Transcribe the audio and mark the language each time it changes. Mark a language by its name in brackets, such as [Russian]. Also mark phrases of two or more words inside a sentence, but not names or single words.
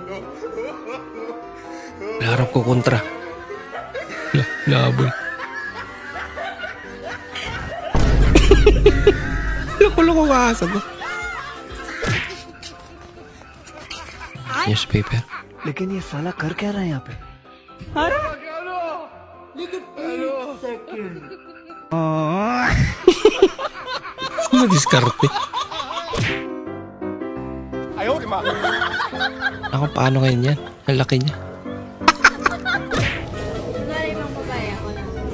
[Filipino] Larap ko kontra. Labol. Loko-loko ka asa to. Newspaper. [Hindi] लेकिन ये साला कर क्या रहा है यहाँ पे? [Filipino] Madiskarte. Ako, paano ngayon yan? Ang laki niya. Kunwari mga babae ako lang.